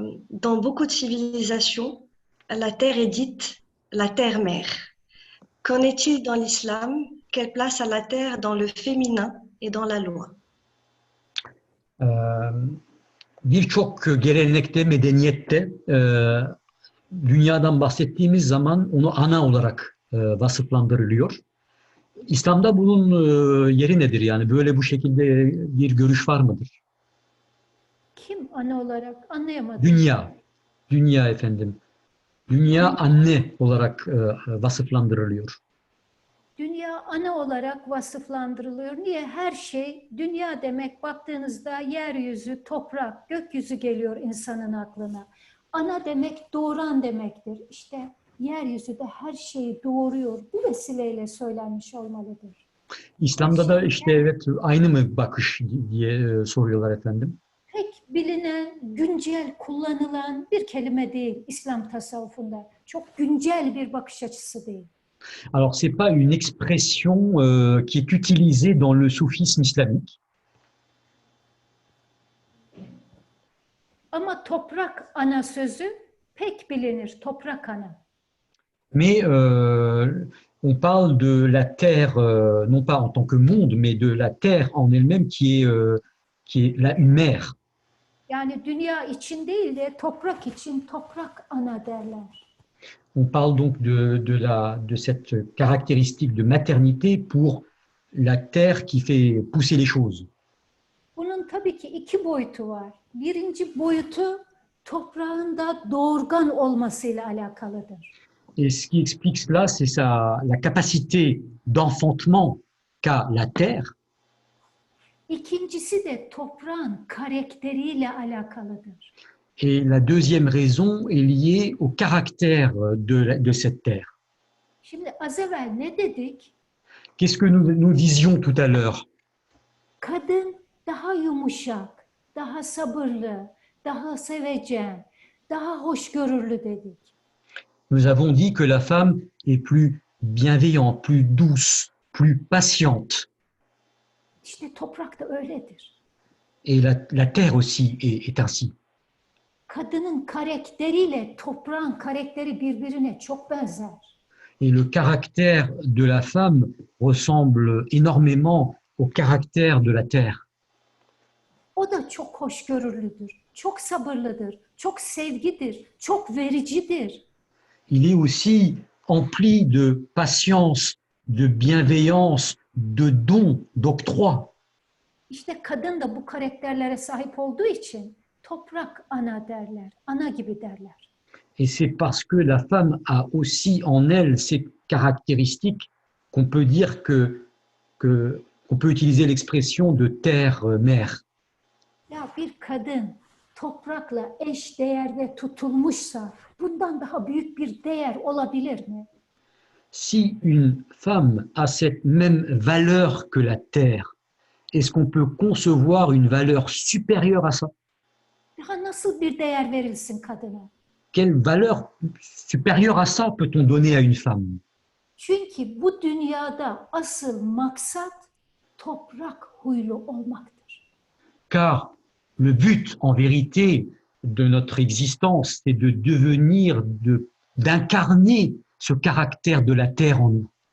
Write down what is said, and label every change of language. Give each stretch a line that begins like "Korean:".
French: Dans beaucoup de civilisations, la terre est dite la terre-mère. Qu'en est-il dans l'islam? Quelle place a la terre dans le féminin et dans la loi?
Turkish: Birçok gelenekte, medeniyette dünyadan bahsettiğimiz zaman onu ana olarak vasıflandırılıyor. İslam'da bunun yeri nedir? Yani böyle bu şekilde bir görüş var mıdır? Kim ana olarak anlayamadım. Dünya efendim. Dünya anne olarak vasıflandırılıyor. Dünya ana olarak vasıflandırılıyor. Niye? Her şey, dünya demek baktığınızda yeryüzü, toprak, gökyüzü geliyor insanın aklına. Ana demek doğuran demektir. İşte yeryüzü de her şeyi doğuruyor. Bu vesileyle söylenmiş olmalıdır. İslam'da da işte evet aynı mı bakış diye soruyorlar efendim. Pek bilinen, güncel kullanılan bir kelime değil İslam tasavvufunda. Çok güncel bir bakış açısı değil.
French: Alors, c'est pas une expression qui est utilisée dans le soufisme islamique,
Turkish: Ama toprak ana sözü pek bilinir. Toprak ana.
French: mais on parle de la terre, non pas en tant que monde, mais de la terre en elle-même qui est là, une mère.
Turkish: Yani dünya için değil de toprak için toprak ana derler.
French: On parle donc de cette caractéristique de maternité pour la terre qui fait pousser les choses.
Turkish: Bunun tabii ki iki boyutu var. Birinci boyutu toprağın da doğurgan olmasıyla alakalıdır.
French: Et ce qui explique cela, c'est la capacité d'enfantement qu'a la terre.
Turkish: İkincisi de toprağın karakteriyle alakalıdır.
French: Et la deuxième raison est liée au caractère de cette terre.
Turkish: Şimdi az evvel ne dedik?
French: Qu'est-ce que nous disions tout à l'heure?
Turkish: Kadın daha yumuşak, daha sabırlı, daha sevecen, daha hoşgörülü dedik.
French: Nous avons dit que la femme est plus bienveillante, plus douce, plus patiente.
Turkish: İşte toprak da öyledir.
French: Et la terre aussi est ainsi.
Turkish: Kadının karakteriyle toprağın karakteri birbirine çok benzer.
French: Et le caractère de la femme ressemble énormément au caractère de la terre.
Turkish: O da çok hoşgörülüdür, çok sabırlıdır, çok sevgidir, çok vericidir.
French: Il est aussi empli de patience, de bienveillance, de don, d'octroi.
Turkish: İşte kadın da bu karakterlere sahip olduğu için toprak ana derler, ana gibi derler.
French: Et c'est parce que la femme a aussi en elle ces caractéristiques qu'on peut dire qu'on peut utiliser l'expression de terre-mère.
Turkish: Ya bir kadın toprakla eş değerde tutulmuşsa bundan daha büyük bir değer olabilir mi?
French: Si une femme a cette même valeur que la terre, est-ce qu'on peut concevoir une valeur supérieure à ça?
Turkish: Daha nasıl bir değer verilsin kadına?
French: Quelle valeur supérieure à ça peut-on donner à une femme?
Turkish: Çünkü bu dünyada asıl maksat toprak huylu olmaktır.
French: Car le but, en vérité, de notre existence, c'est de devenir, d'incarner ce caractère de la terre en nous.